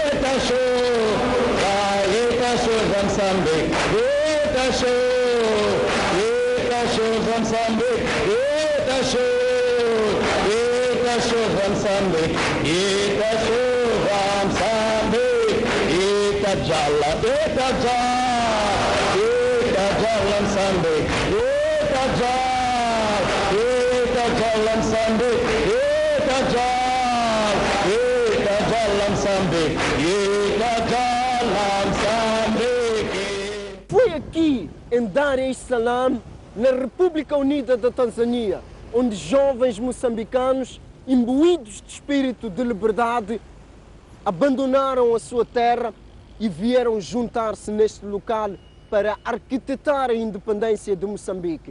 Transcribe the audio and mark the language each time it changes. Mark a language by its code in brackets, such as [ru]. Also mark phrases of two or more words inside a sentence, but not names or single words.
[pt] sambe, eta shulam sambe, eta shulam sambe, eta shulam sambe, eta jala, eta jalam sambe, eta jalam sambe, eta jalam sambe, eta jalam sambe. Foi aqui, em Dar es Salaam, na República Unida da Tanzânia, onde jovens moçambicanos, imbuídos de espírito de liberdade, abandonaram a sua terra e vieram juntar-se neste local para arquitetar a independência de Moçambique.